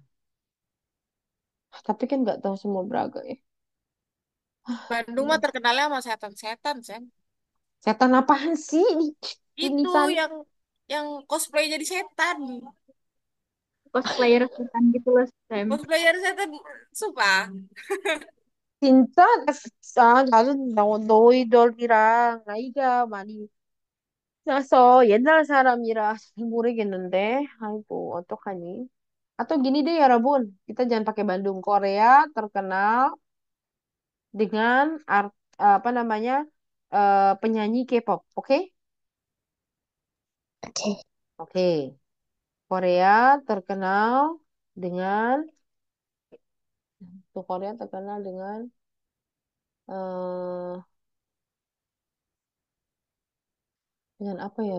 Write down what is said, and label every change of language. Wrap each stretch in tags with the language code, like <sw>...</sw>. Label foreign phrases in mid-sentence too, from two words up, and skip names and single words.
<id>Tapi kan nggak tahu semua Braga ya. Bandung mah terkenalnya sama setan-setan, Sam. Setan apaan sih? Ini Itu sana. yang cosplay jadi setan. Cosplayer setan gitu loh, Sam. Cosplayer setan, sumpah.</id> <ko>진짜? 나는 너희들이랑 나이가 많이 나서 옛날 사람이라 잘 모르겠는데. 아이고, 어떡하니?</ko> <id>Atau gini deh ya, Rabun. Kita jangan pakai Bandung. Korea terkenal dengan apa namanya penyanyi K-pop. Oke? Oke. Oke. Korea terkenal dengan Korea terkenal eh dengan apa ya,</id>